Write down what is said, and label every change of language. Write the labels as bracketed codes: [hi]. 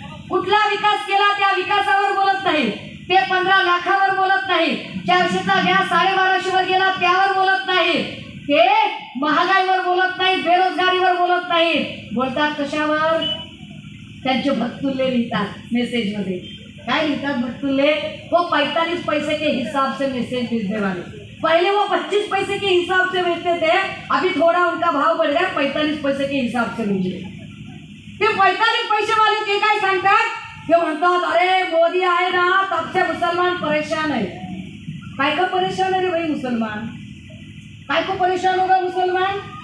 [mr] कुठला विकास केला त्या विकासावर बोलत नाही. ते 15 लाखावर बोलत नाही. 400चा गॅस 1250 वर गेला त्यावर बोलत नाही. ते महागाईवर बोलत नाही, बेरोजगारीवर बोलत नाही. बोलतात कशावर? त्यांचे भक्तुल्ले लिहितात मेसेजमध्ये. काय लिखतात भक्तुल्ले? [hi] वो 45 पैसे के हिसाब से मैसेज भेजने वाले. पहले वो 25 पैसे के हिसाब से भेजते थे, अभी थोड़ा उनका भाव बढ़ गया, 45 पैसे के हिसाब से भेजले. [mr] ते 45 पैसे वाले ते काय सांगतात? ते म्हणतात अरे मोदी आहे ना [hi] तब से मुसलमान परेशान है. काय का परेशान है रे भाई मुसलमान? काय को परेशान होगा मुसलमान?